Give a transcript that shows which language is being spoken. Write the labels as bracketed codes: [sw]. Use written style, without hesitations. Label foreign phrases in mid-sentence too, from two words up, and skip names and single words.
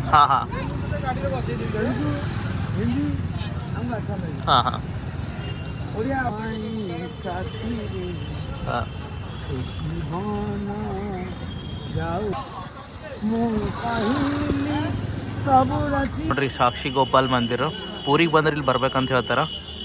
[hi] ಹಾ ಹಾ हिंदी हमको अच्छा लगेगा. ಹಾ ಹಾ उड़िया साथी ಹಾ. जाओ सब [kn] ನೋಡ್ರಿ ಸಾಕ್ಷಿ ಗೋಪಾಲ್ ಮಂದಿರ. ಪೂರಿಗೆ ಬಂದ್ರೆ ಇಲ್ಲಿ ಬರ್ಬೇಕಂತ ಹೇಳ್ತಾರ.